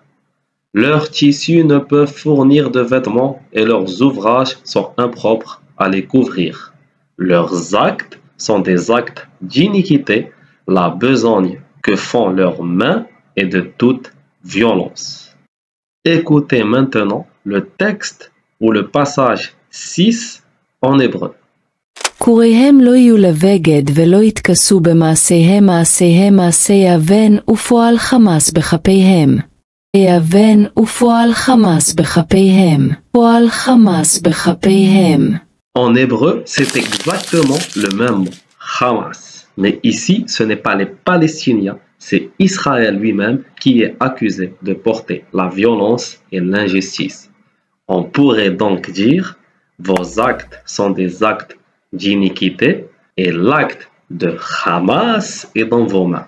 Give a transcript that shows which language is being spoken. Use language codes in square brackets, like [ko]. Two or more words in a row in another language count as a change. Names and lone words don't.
[fr] Leurs tissus ne peuvent fournir de vêtements et leurs ouvrages sont impropres à les couvrir. Leurs actes sont des actes d'iniquité, la besogne que font leurs mains est de toute violence. Écoutez maintenant le texte ou le passage 6 en hébreu. [he] קוריהם לא יהיו לבגד ולא יתכסו במעשיהם מעשיהם מעשי אבן ופועל חמאס בכפיהם. אבן ופועל חמאס בכפיהם. פועל חמאס בכפיהם. [fr] En hébreu, c'est exactement le même mot, Hamas. Mais ici, ce n'est pas les Palestiniens, c'est Israël lui-même qui est accusé de porter la violence et l'injustice. On pourrait donc dire, vos actes sont des actes d'iniquité et l'acte de Hamas est dans vos mains.